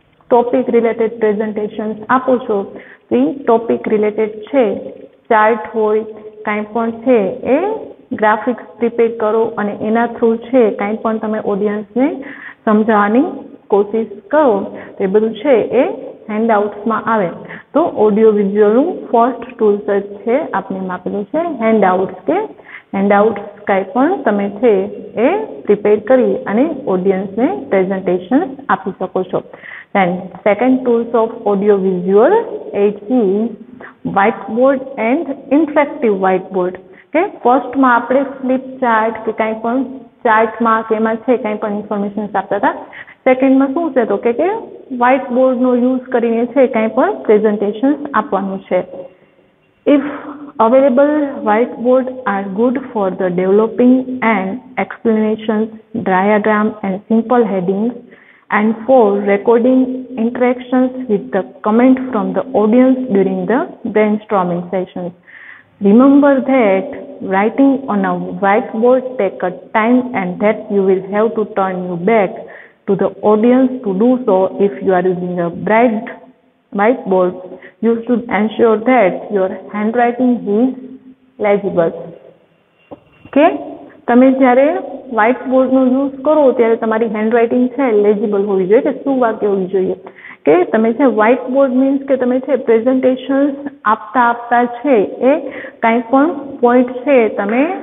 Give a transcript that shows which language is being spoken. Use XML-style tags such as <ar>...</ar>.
<gu>Topic related presentations આપો છો તો એ ટોપિક રિલેટેડ છે ચાર્ટ હોય કાંઈ પણ છે એ ગ્રાફિક્સ પ્રિપેર કરો અને એના થ્રુ છે કાંઈ પણ તમે ઓડિયન્સને સમજાવવાની કોશિશ કરો તો એ બધું છે એ હેન્ડઆઉટ્સમાં આવે. તો ઓડિયો વિઝ્યુઅલનું ફર્સ્ટ ટૂલ્સ જ છે આપણે આપેલું છે હેન્ડઆઉટ્સ કે હેન્ડઆઉટ્સ કાંઈ પણ તમે છે એ પ્રિપેર કરી અને ઓડિયન્સને પ્રેઝન્ટેશન આપી શકો છો.</gu> <en>Then second tools of audio visual aids is whiteboard and interactive whiteboard.</en> <gu>કે ફર્સ્ટમાં આપણે ફ્લિપ ચાર્ટ કે કાંઈ પણ ચાર્ટમાં કે એમાં છે કાંઈ પણ ઇન્ફોર્મેશન આપતા હતા. સેકન્ડમાં શું છે તો કે વ્હાઇટ બોર્ડનો યુઝ કરીને છે કાંઈ પણ પ્રેઝન્ટેશન આપવાનું છે.</gu> <en>If available, whiteboard are good for the developing and explanations, diagram and simple headings, and for recording interactions with the comment from the audience during the brainstorming sessions. Remember that writing on a whiteboard takes a time and that you will have to turn your back to the audience to do so. If you are using a bright whiteboard, you should ensure that your handwriting is legible. Okay?</en> <gu>તમે જ્યારે white બોર્ડનો use કરો ત્યારે તમારી handwriting છે લેજિબલ હોવી જોઈએ કે સુવાક્ય હોવી જોઈએ કે તમે છે વ્હાઇટ બોર્ડ મીન્સ કે તમે છે પ્રેઝન્ટેશન્સ આપતા છે એ કાંઈ પણ પોઈન્ટ છે તમે</gu>